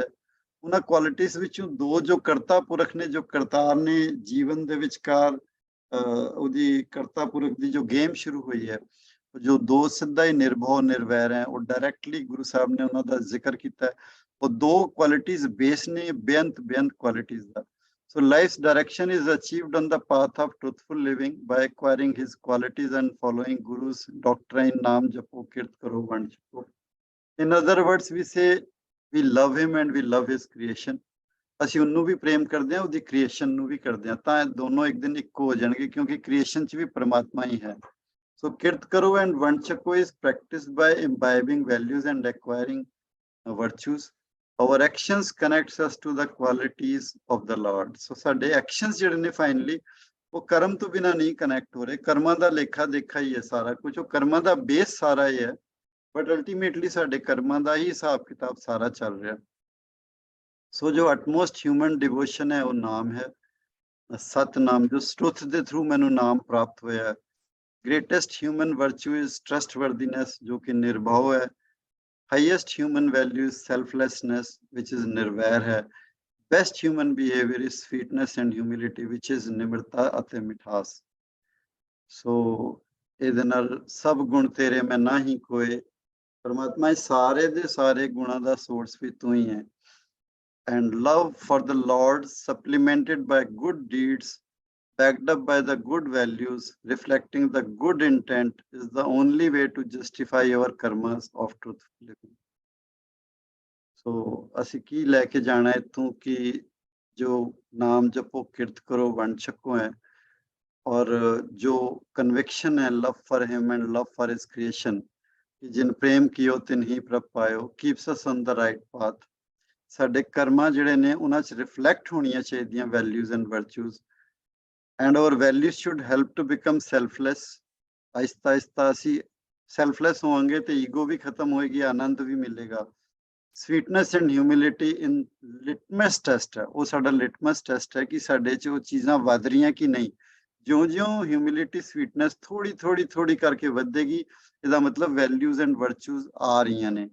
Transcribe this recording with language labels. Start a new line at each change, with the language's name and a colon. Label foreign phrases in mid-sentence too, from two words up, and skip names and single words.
Punjabi: ਉਹਨਾਂ ਕੁਆਲਿਟੀਜ਼ ਵਿੱਚੋਂ ਦੋ ਜੋ ਕਰਤਾ ਪੁਰਖ ਨੇ, ਜੋ ਕਰਤਾਰ ਨੇ ਜੀਵਨ ਦੇ ਵਿਚਕਾਰ ਉਹਦੀ ਕਰਤਾ ਪੁਰਖ ਦੀ ਜੋ ਗੇਮ ਸ਼ੁਰੂ ਹੋਈ ਹੈ, ਜੋ ਦੋ ਸਿੱਧਾ ਹੀ ਨਿਰਭਉ ਨਿਰਵੈਰ ਹੈ, ਉਹ ਡਾਇਰੈਕਟਲੀ ਗੁਰੂ ਸਾਹਿਬ ਨੇ ਉਹਨਾਂ ਦਾ ਜ਼ਿਕਰ ਕੀਤਾ ਹੈ। ਉਹ ਦੋ
English: qualities base
Punjabi: ਨੇ ਬੇਅੰਤ ਕੁਆਲਿਟੀਜ਼ ਦਾ।
English: So life's direction is achieved on the path of truthful living by acquiring his qualities and following Guru's doctrine,
Punjabi: ਨਾਮ ਜਪੋ, ਕਿਰਤ ਕਰੋ, ਵੰਡ ਜਪੋ.
English: In other words, we say we love him and we love his creation.
Punjabi: ਅਸੀਂ ਉਹਨੂੰ ਵੀ ਪ੍ਰੇਮ ਕਰਦੇ ਹਾਂ, ਉਹਦੀ ਕ੍ਰੀਏਸ਼ਨ ਨੂੰ ਵੀ ਕਰਦੇ ਹਾਂ, ਤਾਂ ਦੋਨੋਂ ਇੱਕ ਦਿਨ ਇੱਕੋ ਹੋ ਜਾਣਗੇ, ਕਿਉਂਕਿ ਕ੍ਰੀਏਸ਼ਨ 'ਚ ਵੀ ਪਰਮਾਤਮਾ ਹੀ ਹੈ।
English: ਸੋ
Punjabi: ਕਿਰਤ ਕਰੋ
English: ਐਂਡ
Punjabi: ਵੰਡ ਛਕੋ
English: is practiced by imbibing values and acquiring virtues. Our actions connects us to the qualities of the Lord.
Punjabi: So ਸਾਡੇ ਐਕਸ਼ਨਸ ਜਿਹੜੇ ਨੇ ਫਾਈਨਲੀ ਉਹ ਕਰਮ ਤੋਂ ਬਿਨਾਂ ਨਹੀਂ ਕਨੈਕਟ ਹੋ ਰਹੇ। ਕਰਮਾਂ ਦਾ ਲੇਖਾ ਦੇਖਾ ਹੀ ਹੈ ਸਾਰਾ ਕੁਝ, ਉਹ ਕਰਮਾਂ ਦਾ ਬੇਸ ਸਾਰਾ ਹੀ ਹੈ,
English: but ultimately
Punjabi: ਸਾਡੇ ਕਰਮਾਂ ਦਾ ਹੀ ਹਿਸਾਬ ਕਿਤਾਬ ਸਾਰਾ ਚੱਲ ਰਿਹਾ। ਸੋ ਜੋ
English: utmost human devotion
Punjabi: ਹੈ ਉਹ ਨਾਮ ਹੈ, ਸਤਨਾਮ, ਜੋ ਸਟੁੱਥ ਦੇ ਥਰੂ ਮੈਨੂੰ ਨਾਮ ਪ੍ਰਾਪਤ ਹੋਇਆ।
English: greatest human virtue is trustworthiness,
Punjabi: ਜੋ ਕਿ ਨਿਰਭਉ ਹੈ।
English: Highest human value is selflessness, which is
Punjabi: ਨਿਰਵੈਰ ਹੈ.
English: Best human behavior is sweetness and humility, which is
Punjabi: ਨਿਮਰਤਾ ਅਤੇ ਮਿਠਾਸ. So ਇਹਦੇ ਨਾਲ ਸਭ ਗੁਣ ਤੇਰੇ ਮੈਂ ਨਹੀਂ ਕੋਏ, ਪਰਮਾਤਮਾ ਸਾਰੇ ਦੇ ਸਾਰੇ ਗੁਣਾਂ ਦਾ ਸੋਰਸ ਵੀ ਤੂੰ ਹੀ ਹੈ।
English: And love for the Lord supplemented by good deeds, backed up by the good values, reflecting the good intent, is the only way to justify our karmas of truthful living.
Punjabi: So ਅਸੀਂ ਕੀ ਲੈ ਕੇ ਜਾਣਾ ਇੱਥੋਂ ਕਿ ਜੋ ਨਾਮ ਜਪੋ, ਕਿਰਤ ਕਰੋ, ਵੰਡ ਛਕੋ ਹੈ, ਔਰ ਜੋ ਕਨਵਿਕਸ਼ਨ ਹੈ
English: love for him and love for his creation,
Punjabi: ਜਿਨ ਪ੍ਰੇਮ ਕੀਓ ਤਿਨ ਹੀ ਪ੍ਰਭ ਪਾਇਓ,
English: keeps us on the right path.
Punjabi: ਸਾਡੇ ਕਰਮਾਂ ਜਿਹੜੇ ਨੇ ਉਹਨਾਂ 'ਚ ਰਿਫਲੈਕਟ ਹੋਣੀਆਂ ਚਾਹੀਦੀਆਂ
English: values and virtues, and our values should help to become selfless।
Punjabi: ਆਹਿਸਤਾ ਆਹਿਸਤਾ ਅਸੀਂ ਸੈਲਫਲੈਸ ਹੋਵਾਂਗੇ ਤੇ ਈਗੋ ਵੀ ਖਤਮ ਹੋਏਗੀ, ਆਨੰਦ ਵੀ ਮਿਲੇਗਾ।
English: sweetness and humility in litmus test
Punjabi: ਹੈ, ਉਹ ਸਾਡਾ
English: litmus test
Punjabi: ਹੈ ਕਿ ਸਾਡੇ 'ਚ ਉਹ ਚੀਜ਼ਾਂ ਵੱਧ ਰਹੀਆਂ ਕਿ ਨਹੀਂ। ਜਿਉਂ-ਜਿਉਂ
English: humility sweetness
Punjabi: ਥੋੜੀ ਕਰਕੇ ਵਧੇਗੀ, ਇਹਦਾ ਮਤਲਬ
English: values and virtues
Punjabi: ਆ ਰਹੀਆਂ ਨੇ।